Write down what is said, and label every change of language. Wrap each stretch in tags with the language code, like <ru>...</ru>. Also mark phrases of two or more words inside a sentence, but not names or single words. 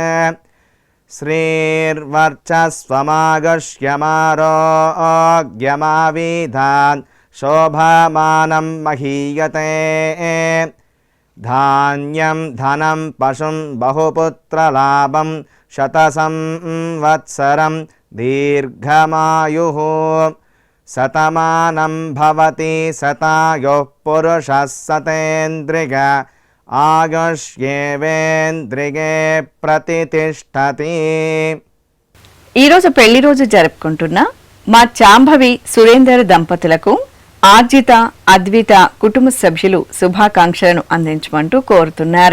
<sa>श्रीर्वर्चस्वमागश्यमारोग्यमाविधान् शोभमानं महीयते धान्यं धनं पशुं बहुपुत्रलाभं शतसंवत्सरं दीर्घमायुः शतमानं भवति शतायुः पुरुषः शतेन्द्रिय ఆయుష్యేవేంద్రియే ప్రతితిష్టతి.</sa> <te>ఈరోజు పెళ్లి రోజు జరుపుకుంటున్న మా చాంభవి సురేందర్ దంపతులకు ఆర్జిత అద్విత కుటుంబ సభ్యులు శుభాకాంక్షలను అందించమంటూ కోరుతున్నారు.</te>